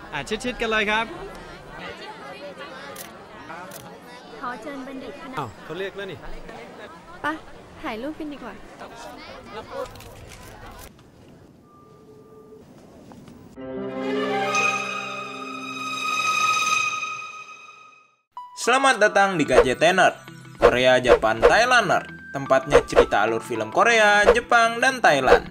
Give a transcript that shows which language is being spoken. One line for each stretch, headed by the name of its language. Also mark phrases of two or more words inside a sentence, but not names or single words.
Thai: ชิดๆกันเลยครับ ขอเชิญบัณฑิตคณะ เขาเรียกแล้วนี่ ไปถ่ายรูปกันดีกว่า
Indonesian: Selamat datang di KJT Nerd, Korea, Jepang, Thailand Nerd. Tempatnya cerita alur film Korea, Jepang, dan Thailand.